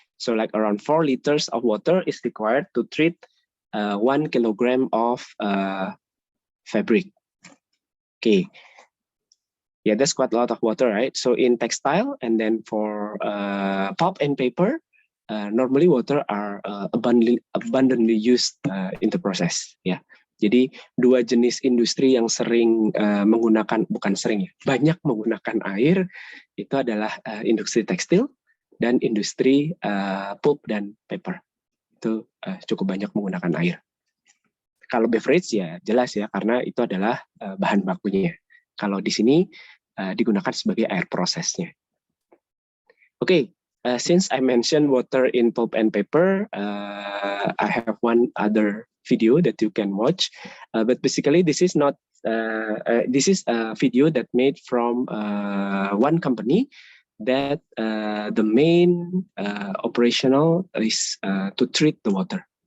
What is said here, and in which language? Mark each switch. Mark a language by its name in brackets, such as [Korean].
[English] So like around 4 liters of water is required to treat 1 kilogram of fabric. Okay. Yeah, that's quite a lot of water, right? So in textile, and then for pulp and paper, normally water are abundantly used in the process. [Indonesian] Ya, jadi dua jenis industri yang sering menggunakan, bukan sering ya, banyak menggunakan air itu adalah industri tekstil dan industri pulp dan paper. Itu cukup banyak menggunakan air. Kalau beverage ya jelas ya, karena itu adalah bahan bakunya. Kalau di sini digunakan sebagai air prosesnya. [English] Okay, since I mentioned water in pulp and paper, I have one other video that you can watch. But basically, this is not. This is a video that made from one company that the main operational is to treat the water.